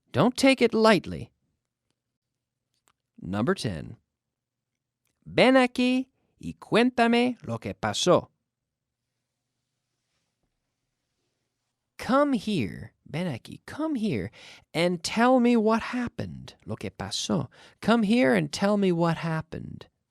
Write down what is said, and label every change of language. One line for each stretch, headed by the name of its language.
English: Don't take it lightly. Number 10.
Spanish: Ven aquí y cuéntame lo que pasó.
English: Come here,
Spanish: ven aquí,
English: come here and tell me what happened.
Spanish: Lo que pasó.
English: Come here and tell me what happened.